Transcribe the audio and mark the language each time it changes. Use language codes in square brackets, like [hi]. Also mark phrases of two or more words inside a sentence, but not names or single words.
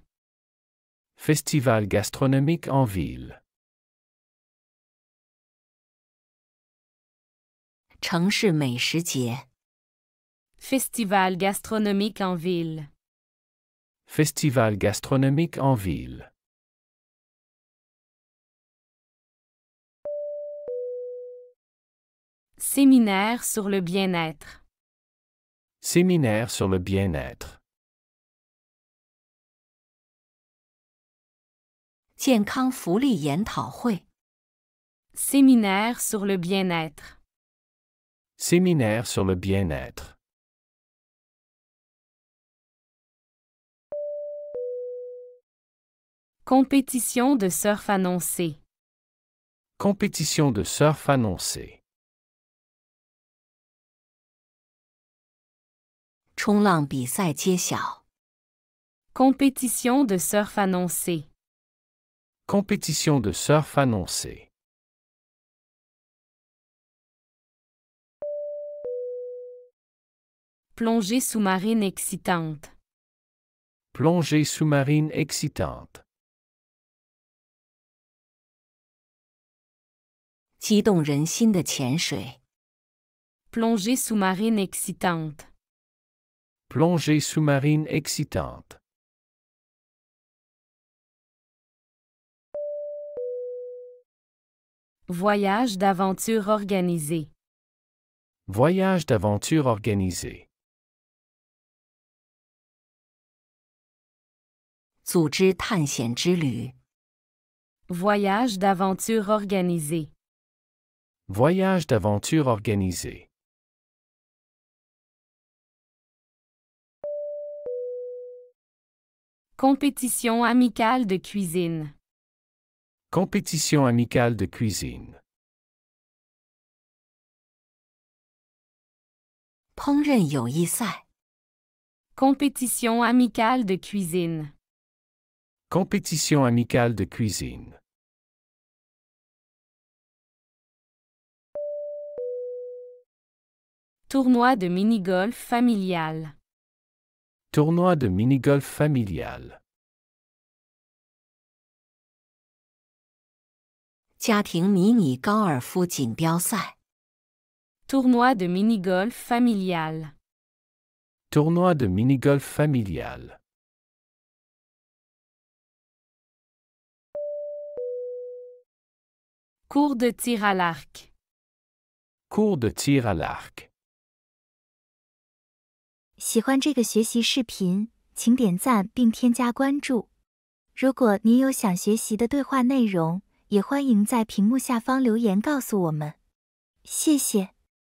[fr] Festival gastronomique en ville. [zh] 城市美食节。 [fr] Festival gastronomique en ville. Festival gastronomique en ville. Séminaire sur le bien-être. Séminaire sur le bien-être. [zh] 健康福利研讨会。 [fr] Séminaire sur le bien-être. Séminaire sur le bien-être. Compétition de surf annoncée. Compétition de surf annoncée. [zh] 冲浪比赛揭晓。 [fr] Compétition de surf annoncée. Compétition de surf annoncée. Plongée sous-marine excitante. Plongée sous-marine excitante. [zh] 激动人心的潜水。 [fr] Plongée sous-marine excitante. Plongée sous-marine excitante. Voyage d'aventure organisé. Voyage d'aventure organisé. [zh] 组织探险之旅。 [fr] Voyage d'aventure organisé. Voyage d'aventure organisé. Compétition amicale de cuisine. Compétition amicale de cuisine. [zh] 烹饪友谊赛。 [fr] Compétition amicale de cuisine. Compétition amicale de cuisine. Tournoi de mini-golf familial. Tournoi de mini-golf familial. [zh] 家庭迷你高尔夫锦标赛。 [fr] Tournoi de mini-golf familial. Tournoi de mini-golf familial. Cours de tir à l'arc. Cours de tir à l'arc. [zh] 喜欢这个学习视频，请点赞并添加关注。如果您有想学习的对话内容，也欢迎在屏幕下方留言告诉我们。谢谢。